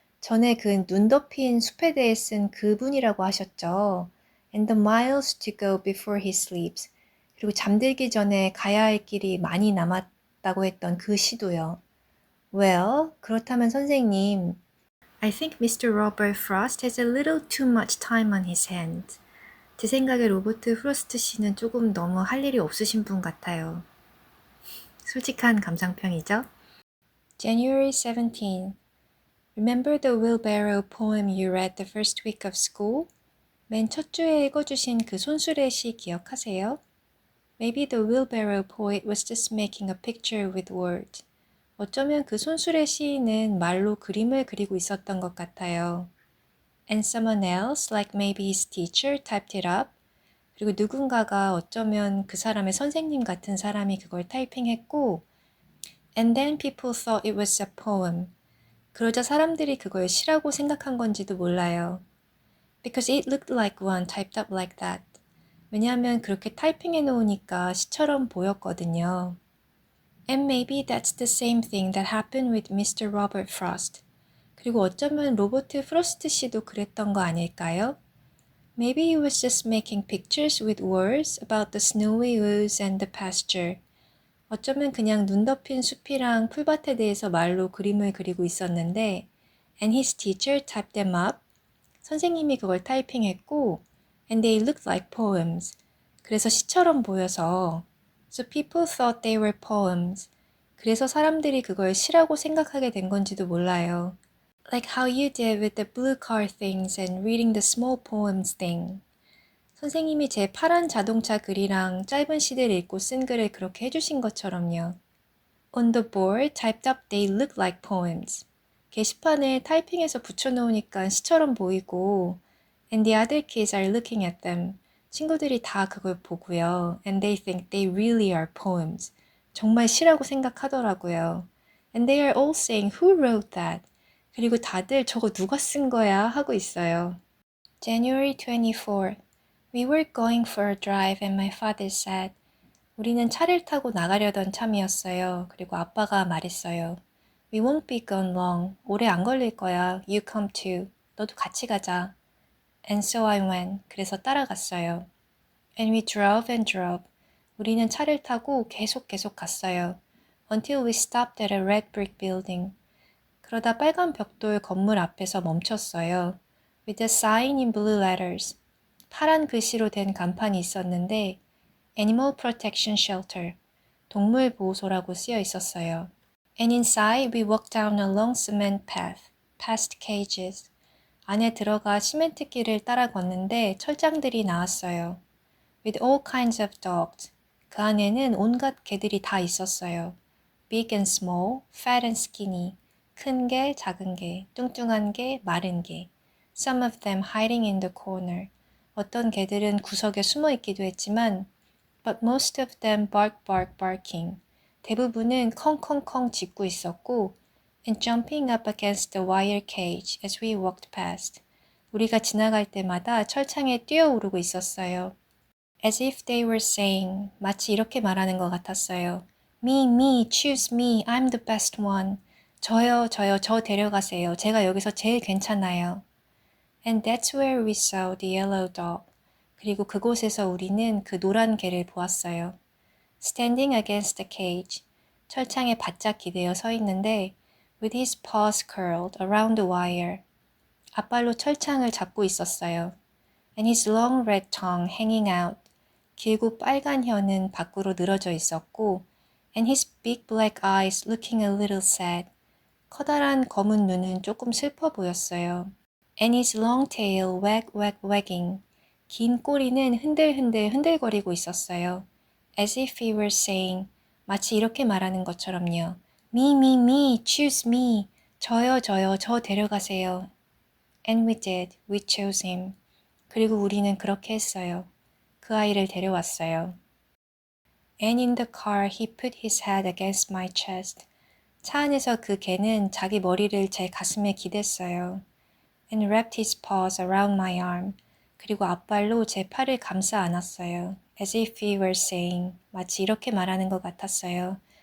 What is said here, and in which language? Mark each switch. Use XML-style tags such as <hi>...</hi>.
<ko>전에 그 눈 덮인 숲에 대해 쓴 그분이라고 하셨죠.</ko> <en>And the miles to go before he sleeps.</en> <ko>그리고 잠들기 전에 가야 할 길이 많이 남았다고 했던 그 시도요.</ko> <en>Well,</en> <ko>그렇다면 선생님,</ko> <en>I think Mr. Robert Frost has a little too much time on his hands.</en> <ko>제 생각에 로버트 프로스트 씨는 조금 너무 할 일이 없으신 분 같아요. 솔직한 감상평이죠?</ko> <en>January 17. Remember the wheelbarrow poem you read the first week of school?</en> <ko>맨 첫 주에 읽어주신 그 손수레 시 기억하세요?</ko> <en>Maybe the wheelbarrow poet was just making a picture with words.</en> <ko>어쩌면 그 손수레 시인은 말로 그림을 그리고 있었던 것 같아요.</ko> <en>And someone else, like maybe his teacher, typed it up.</en> <ko>그리고 누군가가 어쩌면 그 사람의 선생님 같은 사람이 그걸 타이핑했고</ko> <en>And then people thought it was a poem.</en> <ko>그러자 사람들이 그걸 시라고 생각한 건지도 몰라요.</ko> <en>Because it looked like one typed up like that.</en> <ko>왜냐하면 그렇게 타이핑해 놓으니까 시처럼 보였거든요.</ko> <en>And maybe that's the same thing that happened with Mr. Robert Frost.</en> <ko>그리고 어쩌면 로버트 프로스트 씨도 그랬던 거 아닐까요?</ko> <en>Maybe he was just making pictures with words about the snowy woods and the pasture.</en> <ko>어쩌면 그냥 눈 덮인 숲이랑 풀밭에 대해서 말로 그림을 그리고 있었는데</ko> <en>and his teacher typed them up.</en> <ko>선생님이 그걸 타이핑했고</ko> <en>and they looked like poems.</en> <ko>그래서 시처럼 보여서</ko> <en>So people thought they were poems.</en> <ko>그래서 사람들이 그걸 시라고 생각하게 된 건지도 몰라요.</ko> <en>Like how you did with the blue car things and reading the small poems thing.</en> <ko>선생님이 제 파란 자동차 글이랑 짧은 시들 읽고 쓴 글을 그렇게 해주신 것처럼요.</ko> <en>On the board, typed up, they look like poems.</en> <ko>게시판에 타이핑해서 붙여놓으니까 시처럼 보이고</ko> <en>And the other kids are looking at them.</en> <ko>친구들이 다 그걸 보고요.</ko> <en>And they think they really are poems.</en> <ko>정말 시라고 생각하더라고요.</ko> <en>And they are all saying, Who wrote that?</en> <ko>그리고 다들 저거 누가 쓴 거야? 하고 있어요.</ko> <en>January 24. We were going for a drive and my father said,</en> <ko>우리는 차를 타고 나가려던 참이었어요. 그리고 아빠가 말했어요.</ko> <en>We won't be gone long.</en> <ko>오래 안 걸릴 거야.</ko> <en>You come too.</en> <ko>너도 같이 가자.</ko> <en>And so I went.</en> <ko>그래서 따라갔어요.</ko> <en>And we drove and drove.</en> <ko>우리는 차를 타고 계속 갔어요.</ko> <en>Until we stopped at a red brick building.</en> <ko>그러다 빨간 벽돌 건물 앞에서 멈췄어요.</ko> <en>With a sign in blue letters.</en> <ko>파란 글씨로 된 간판이 있었는데 Animal Protection Shelter. 동물 보호소라고 쓰여 있었어요.</ko> <en>And inside we walked down a long cement path, past cages.</en> <ko>안에 들어가 시멘트 길을 따라 걷는데 철장들이 나왔어요.</ko> <en>With all kinds of dogs.</en> <ko>그 안에는 온갖 개들이 다 있었어요.</ko> <en>Big and small, fat and skinny.</en> <ko>큰 개, 작은 개, 뚱뚱한 개, 마른 개.</ko> <en>Some of them hiding in the corner.</en> <ko>어떤 개들은 구석에 숨어 있기도 했지만</ko> <en>but most of them barking.</en> <ko>대부분은 컹컹컹 짖고 있었고,</ko> <en>and jumping up against the wire cage as we walked past.</en> <ko>우리가 지나갈 때마다 철창에 뛰어오르고 있었어요.</ko> <en>As if they were saying,</en> <ko>마치 이렇게 말하는 것 같았어요.</ko> <en>Me, choose me, I'm the best one.</en> <ko>저요, 저 데려가세요. 제가 여기서 제일 괜찮아요.</ko> <en>And that's where we saw the yellow dog.</en> <ko>그리고 그곳에서 우리는 그 노란 개를 보았어요.</ko> <en>Standing against the cage.</en> <ko>철창에 바짝 기대어 서 있는데,</ko> <en>with his paws curled around the wire.</en> <ko>앞발로 철창을 잡고 있었어요.</ko> <en>And his long red tongue hanging out.</en> <ko>길고 빨간 혀는 밖으로 늘어져 있었고,</ko> <en>and his big black eyes looking a little sad.</en> <ko>커다란 검은 눈은 조금 슬퍼 보였어요.</ko> <en>And his long tail wagging.</en> <ko>긴 꼬리는 흔들거리고 있었어요.</ko> <en>As if he were saying,</en> <ko>마치 이렇게 말하는 것처럼요.</ko> <en>Me, choose me.</en> <ko>저요, 저 데려가세요.</ko> <en>And we did. We chose him.</en> <ko>그리고 우리는 그렇게 했어요. 그 아이를 데려왔어요.</ko> <en>And in the car, he put his head against my chest.</en> <ko>차 안에서 그 개는 자기 머리를 제 가슴에 기댔어요.</ko> <en>And wrapped his paws around my arm.</en> <ko>그리고 앞발로 제 팔을 감싸 안았어요.</ko> <en>As if he were saying,</en> <ko>마치 이렇게 말하는 것 같았어요.</ko>